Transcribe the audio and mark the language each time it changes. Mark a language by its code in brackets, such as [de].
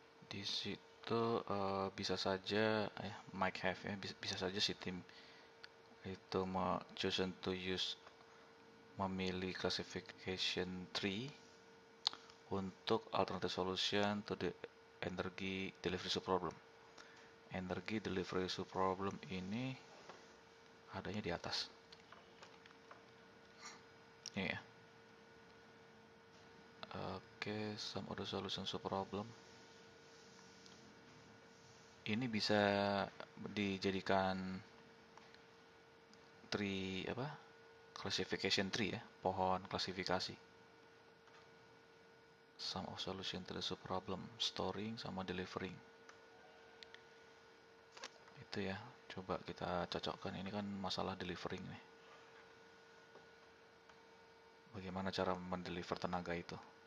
[id] Di situ bisa saja [en] might have ya, [id] bisa saja si tim itu [en] chosen to use [id] memilih [en] classification tree [id] untuk [en] alternative solution to the energy delivery issue problem. [id] Energy delivery issue problem ini adanya di atas. Ini ya. [en] Oke, some other solutions to problem. [id] Ini bisa dijadikan tree apa? Classification tree ya, pohon klasifikasi. [en] Some of solution to the problem, storing sama delivering. [id] Itu ya, coba kita cocokkan. Ini kan masalah delivering nih. Bagaimana cara mendeliver tenaga itu?